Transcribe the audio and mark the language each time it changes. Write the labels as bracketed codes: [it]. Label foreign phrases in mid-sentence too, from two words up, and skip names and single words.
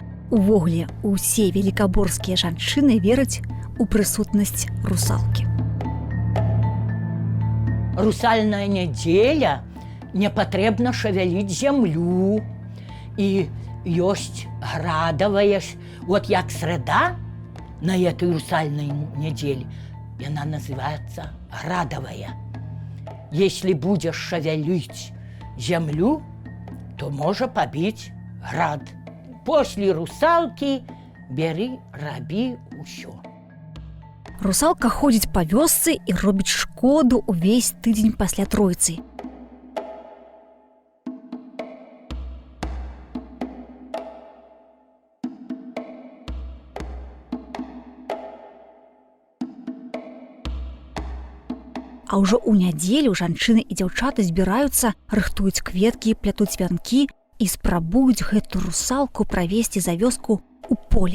[be] Увогуле, усе велікаборскія жанчыны вераць у прысутнасць русалкі. Русальная нядзеля не патрэбна шавяліць зямлю. І ёсць градавая, [ru] вот як срэда на этой русальной неделе, и она называется градовая. Если будешь шевелить землю, то можно побить град. После русалки бери, [be] раби усё. Русалка ходзіць па вёсцы і робіць шкоду увесь тыдзень пасля тройцы. А ўжо ў нядзелю жанчыны і дзяўчаты збіраюцца, рыхтуюць кветкі, плятуць вянкі і спрабуюць гэту русалку правесці за вёску ў поле.